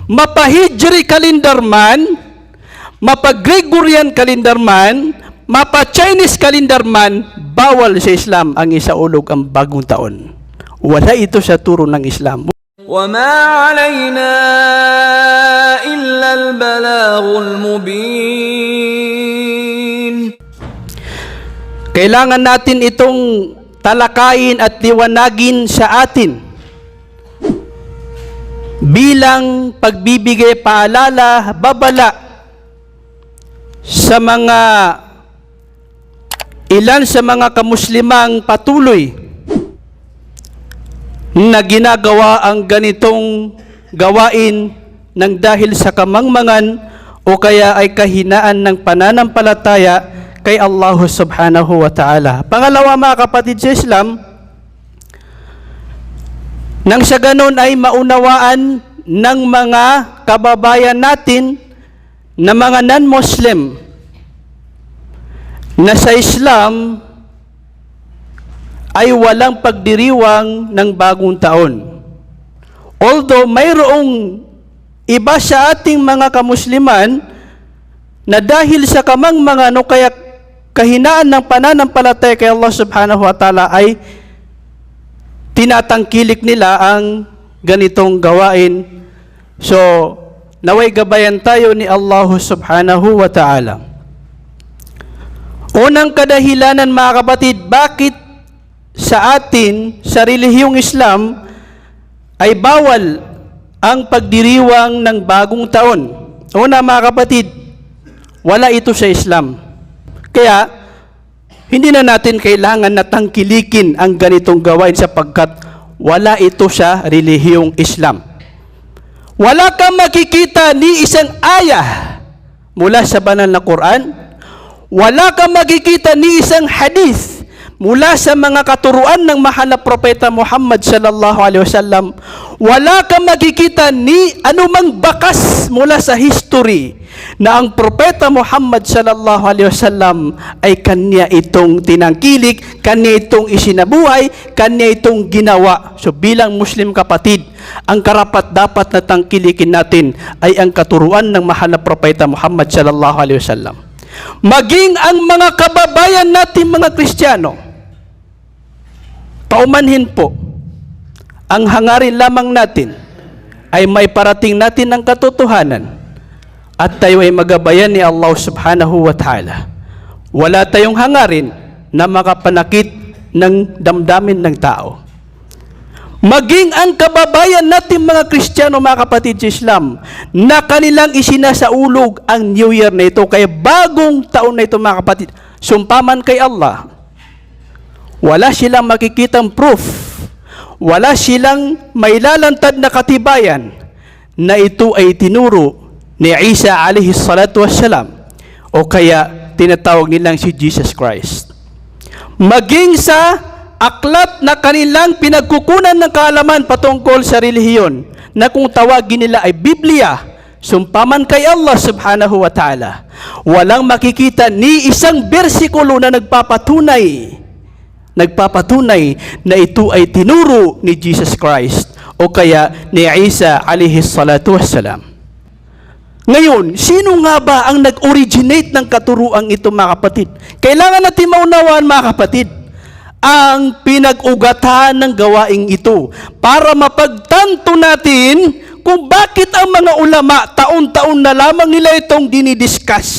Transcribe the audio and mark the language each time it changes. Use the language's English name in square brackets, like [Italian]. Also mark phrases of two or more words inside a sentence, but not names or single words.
[Filipino] mapa- [English] Hijri calendar [Filipino] man, mapa- [English] Gregorian calendar [Filipino] man, mapa- [English] Chinese calendar [Filipino] man, bawal sa Islam ang isaulog ang bagong taon. Wala ito sa turo ng Islam. وَمَا عَلَيْنَا إِلَّا الْبَلَاغُ الْمُبِينُ. Kailangan natin itong talakayin at liwanagin sa atin bilang pagbibigay paalala, babala sa mga ilan sa mga kamuslimang patuloy na ginagawa ang ganitong gawain ng dahil sa kamangmangan o kaya ay kahinaan ng pananampalataya kay Allah [Arabic] سبحانه وتعالى. [Filipino] Pangalawa, mga kapatid sa Islam, nang sa ganon ay maunawaan ng mga kababayan natin na mga non-Muslim na sa Islam ay walang pagdiriwang ng bagong taon. Although mayroong iba sa ating mga kamusliman na dahil sa kamangmangan o kaya kahinaan ng pananampalataya kay Allah [Arabic] سبحانه وتعالى [Filipino] ay tinatangkilik nila ang ganitong gawain. So, naway gabayan tayo ni Allah [Arabic] سبحانه وتعالى. [Filipino] Unang kadahilanan, mga kapatid, bakit sa atin, sa relihiyong Islam, ay bawal ang pagdiriwang ng bagong taon. Una, mga kapatid, wala ito sa Islam. Kaya, hindi na natin kailangan na tangkilikin ang ganitong gawain sapagkat wala ito sa relihiyong Islam. Wala kang makikita ni isang ayah mula sa banal na Quran. Wala kang makikita ni isang hadith mula sa mga katuruan ng mahal na propeta Muhammad [Arabic] صلى الله عليه وسلم. [Filipino] Wala kang makikita ni anumang bakas mula sa history na ang propeta Muhammad [Arabic] صلى الله عليه وسلم [Filipino] ay kanya itong tinangkilik, kanya itong isinabuhay, kanya itong ginawa. So bilang Muslim kapatid, ang karapat-dapat na tangkilikin natin ay ang katuruan ng mahal na propeta Muhammad [Arabic] صلى الله عليه وسلم. [Filipino] Maging ang mga kababayan natin mga Kristiyano, paumanhin po, ang hangarin lamang natin ay may parating natin ng katotohanan at tayo ay magabayan ni Allah [Arabic] سبحانه وتعالى. [Filipino] Wala tayong hangarin na makapanakit ng damdamin ng tao. Maging ang kababayan natin mga Kristiyano, mga kapatid sa Islam, na kanilang isinasaulog ang [English] New Year [Filipino] na ito, kaya bagong taon na ito mga kapatid, sumpaman kay Allah, wala silang makikitang proof, wala silang mailalantad na katibayan na ito ay tinuro ni Isa [Arabic] عليه الصلاة والسلام [Filipino] o kaya tinatawag nilang si Jesus Christ. Maging sa aklat na kanilang pinagkukunan ng kaalaman patungkol sa relihiyon na kung tawagin nila ay Biblia, sumpaman kay Allah [Arabic] سبحانه وتعالى, [Filipino] walang makikita ni isang bersikulo na nagpapatunay na ito ay tinuro ni Jesus Christ o kaya ni Isa [Arabic] عليه الصلاة والسلام. [Filipino] Ngayon, sino nga ba ang nag-originate ng katuruang ito mga kapatid? Kailangan natin maunawaan mga kapatid ang pinag-ugatan ng gawaing ito para mapagtanto natin kung bakit ang mga ulama taon-taon na lamang nila itong dinidiscuss.